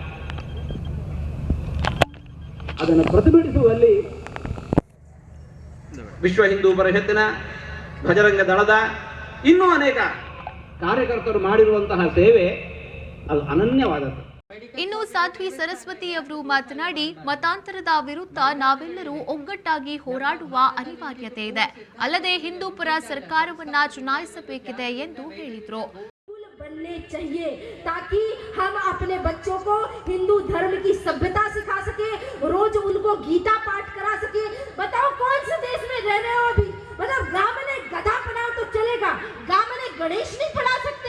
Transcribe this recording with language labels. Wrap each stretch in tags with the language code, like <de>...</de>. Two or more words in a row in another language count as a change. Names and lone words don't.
<kn>ಅದನ್ನು ಪ್ರತಿಭಟಿಸುವಲ್ಲಿ ವಿಶ್ವ ಹಿಂದೂ ಪರಿಷತ್ತಿನ, ಬಜರಂಗ ದಳದ ಇನ್ನೂ ಅನೇಕ ಕಾರ್ಯಕರ್ತರು ಮಾಡಿರುವಂತಹ ಸೇವೆ ಅದು ಅನನ್ಯವಾದದ್ದು. ಇನ್ನು ಸಾಧ್ವಿ ಸರಸ್ವತಿ ಅವರು ಮಾತನಾಡಿ, ಮತಾಂತರದ ವಿರುದ್ಧ ನಾವೆಲ್ಲರೂ ಒಗ್ಗಟ್ಟಾಗಿ ಹೋರಾಡುವ ಅನಿವಾರ್ಯತೆ ಇದೆ. ಅಲ್ಲದೆ ಹಿಂದೂಪರ ಸರ್ಕಾರವನ್ನ ಚುನಾಯಿಸಬೇಕಿದೆ ಎಂದು ಹೇಳಿದರು.</kn> <hi>बनने चाहिए ताकि हम अपने बच्चों को हिंदू धर्म की सभ्यता सिखा सके, रोज उनको गीता पाठ करा सके. बताओ कौन से देश में रह रहे हो अभी? मतलब गांव में गधा पढ़ाओ तो चलेगा, गांव में गणेश नहीं पढ़ा सकते?</hi>